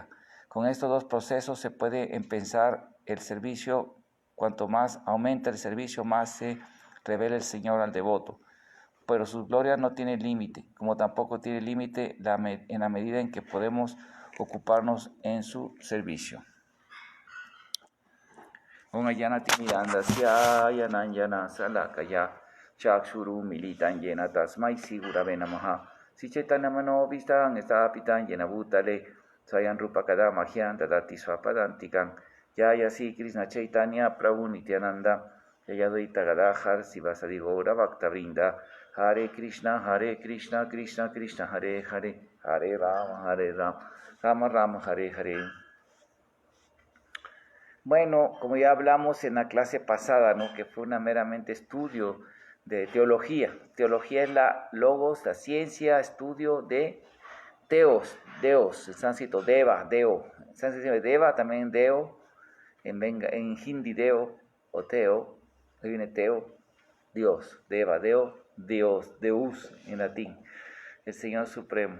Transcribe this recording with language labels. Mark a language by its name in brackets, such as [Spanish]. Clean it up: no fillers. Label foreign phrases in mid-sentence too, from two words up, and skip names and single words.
[Spanish] Con estos dos procesos se puede empezar el servicio. Cuanto más aumenta el servicio, más se revela el Señor al devoto. Pero su gloria no tiene límite, como tampoco tiene límite en la medida en que podemos ocuparnos en su servicio. [Sanskrit] Om Ayanati Mirandasya Yananyana Salakaya Chakshuru Militan Yena Tasmai Sigurave Namaha Sichetana Vistan Estapitan Yena Bhutale Sayan Rupakada Mahyan Dadati Swapadantikan Yaya Si Krishna Chaitanya Prabhu Nityananda Yayaduita Gadahar Sivasadi Gaura Bhakta Vrinda Hare Krishna Krishna Krishna Hare Hare Hare Rama Rama Rama Hare Hare. [Spanish] Bueno, como ya hablamos en la clase pasada, ¿no?, que fue una meramente estudio de teología. Teología es la logos, la ciencia, estudio de teos, deos, en sánscrito deva, deo. En sánscrito deva, también deo, en hindi deo o teo, ahí viene teo, Dios, deva, deo, Dios, deus en latín, el Señor Supremo.